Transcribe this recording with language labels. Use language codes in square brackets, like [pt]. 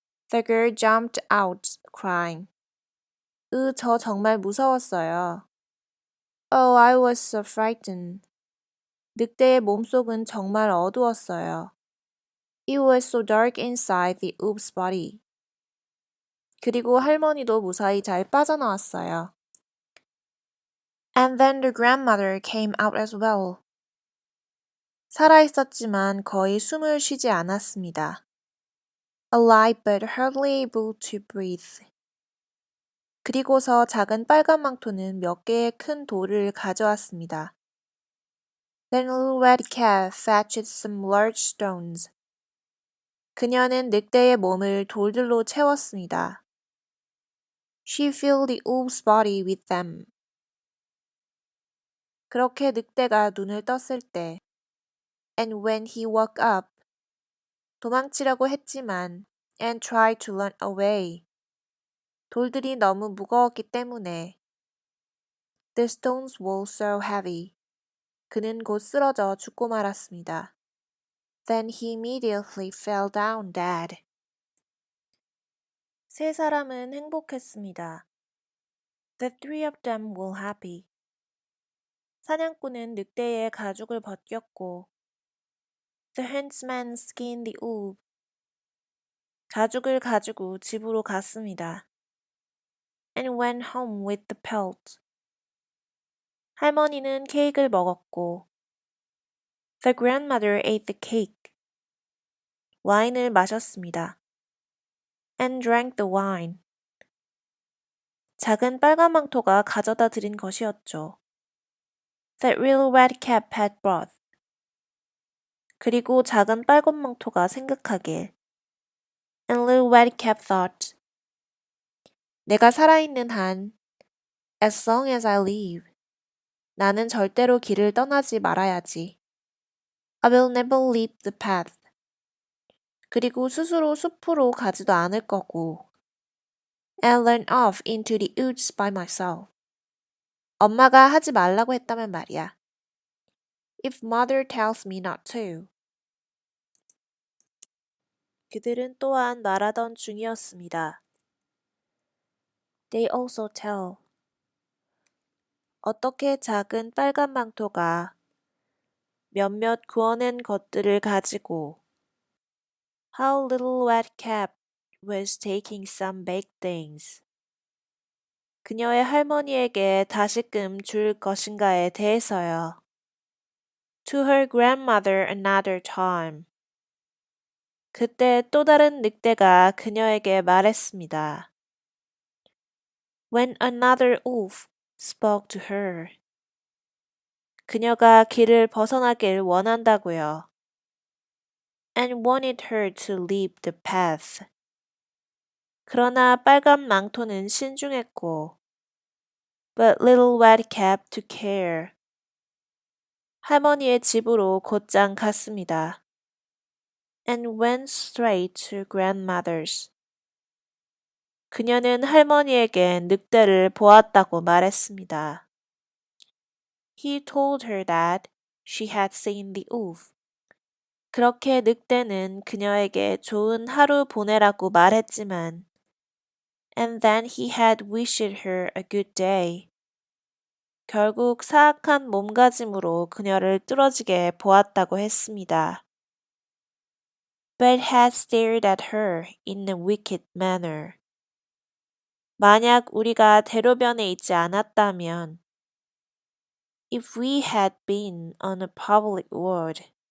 [en] The girl jumped out, crying. [ko] 저 정말 무서웠어요. [en] Oh, I was so frightened. [ko] 늑대의 몸속은 정말 어두웠어요. [en] It was so dark inside the wolf's body. [ko] 그리고 할머니도 무사히 잘 빠져나왔어요. [en] And then the grandmother came out as well. [ko] 살아있었지만 거의 숨을 쉬지 않았습니다. [en] Alive but hardly able to breathe. [ko] 그리고서 작은 빨간 망토는 몇 개의 큰 돌을 가져왔습니다. [en] Then little red cat fetched some large stones. [ko] 그녀는 늑대의 몸을 돌들로 채웠습니다. [en] She filled the wolf's body with them. [ko] 그렇게 늑대가 눈을 떴을 때 [en] And when he woke up [ko] 도망치려고 했지만 [en] and tried to run away [ko] 돌들이 너무 무거웠기 때문에 [en] The stones were so heavy [ko] 그는 곧 쓰러져 죽고 말았습니다. [en] Then he immediately fell down dead. [ko] 세 사람은 행복했습니다. [en] The three of them were happy. [ko] 사냥꾼은 늑대의 가죽을 벗겼고 [en] The huntsman skinned the wolf. [ko] 가죽을 가지고 집으로 갔습니다. [en] And went home with the pelt. [ko] 할머니는 케이크를 먹었고 [en] The grandmother ate the cake. [ko] 와인을 마셨습니다. [en] And drank the wine. [ko] 작은 빨간 망토가 가져다 드린 것이었죠. [en] That little red cap had brought. [ko] 그리고 작은 빨간 망토가 생각하길. [en] And little red cap thought. [ko] 내가 살아있는 한, [en] as long as I live, [ko] 나는 절대로 길을 떠나지 말아야지. [en] I will never leave the path. [ko] 그리고 스스로 숲으로 가지도 않을 거고. [en] And run off into the woods by myself. [ko] 엄마가 하지 말라고 했다면 말이야. [en] If mother tells me not to. [ko] 그들은 또한 말하던 중이었습니다. [en] They also tell. [ko] 어떻게 작은 빨간 망토가 몇몇 구워낸 것들을 가지고 [en] How little red cap was taking some baked things. [ko] 그녀의 할머니에게 다시금 줄 것인가에 대해서요. [en] To her grandmother another time. [ko] 그때 또 다른 늑대가 그녀에게 말했습니다. [en] When another wolf spoke to her. [ko] 그녀가 길을 벗어나길 원한다고요. [en] And wanted her to leave the path. [ko] 그러나 빨간 망토는 신중했고 [en] But little red cap took care. [ko] 할머니의 집으로 곧장 갔습니다. [en] And went straight to grandmother's. [ko] 그녀는 할머니에게 늑대를 보았다고 말했습니다. [en] He told her that she had seen the wolf. [ko] 그렇게 늑대는 그녀에게 좋은 하루 보내라고 말했지만 [en] And then he had wished her a good day. [ko] 결국 사악한 몸가짐으로 그녀를 뚫어지게 보았다고 했습니다. [en] But had stared at her in a wicked manner. [ko] 만약 우리가 대로변에 있지 않았다면 [en] If we had been on a public road.